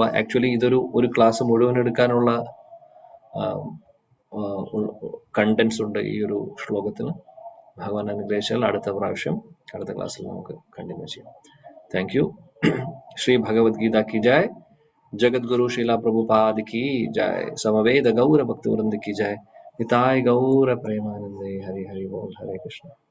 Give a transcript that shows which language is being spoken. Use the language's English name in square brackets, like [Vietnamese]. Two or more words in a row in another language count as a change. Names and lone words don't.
[Malayalam] ആക്ച്വലി ഒരു ക്ലാസ് മുഴുവൻ എടുക്കാനുള്ള കണ്ടന്റ്സ് ഉണ്ട് ഈ ഒരു ശ്ലോകത്തിന്. ഭഗവാൻ അനുഗ്രഹിച്ചാൽ അടുത്ത ക്ലാസ്സിൽ നമുക്ക് കണ്ടിന്യൂ ചെയ്യാം. [English] thank you. [Hindi] श्री भगवद्गीता की जय. जगत गुरु शीला प्रभुपाद की जय। समवेद गौर भक्त वृंद की जय। निताय गौर प्रेमानंदे। हरि हरि बोल। हरे कृष्ण।